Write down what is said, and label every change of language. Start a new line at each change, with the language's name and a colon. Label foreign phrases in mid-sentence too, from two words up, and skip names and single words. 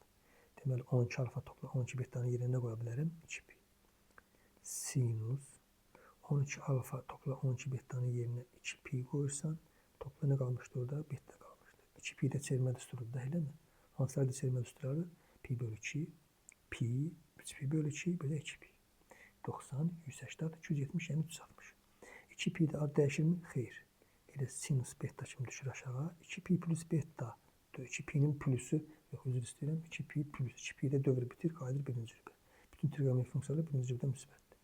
Azerbaijani: Deməli 12 alfa topla 12 betanın yerinə nə qoya bilərəm? 2pi. Sinus 12 alfa topla 12 betanın yerinə 2pi qoyursan, topla nə qalmışdı orada? Beta qalmışdı. 2pi də çevirmə düsturudur da, eləmi? Hansılardır çevirmə düsturları? Pi bölü 2, pi, 3pi bölü 2, belə 2pi. 90, 180, 270, yəni 360. 2pi də ad dəyişirmi? Xeyr. elə sinus beta kimi düşür aşağı. 2pi plus beta. 2pi'nin plusü, yox üzr istəyirəm. 2pi plus. 2pi'də dövr bitir, qayıdır birinci cürbə. Bütün trigonometrik funksiyalar birinci cürbə müsbətdir.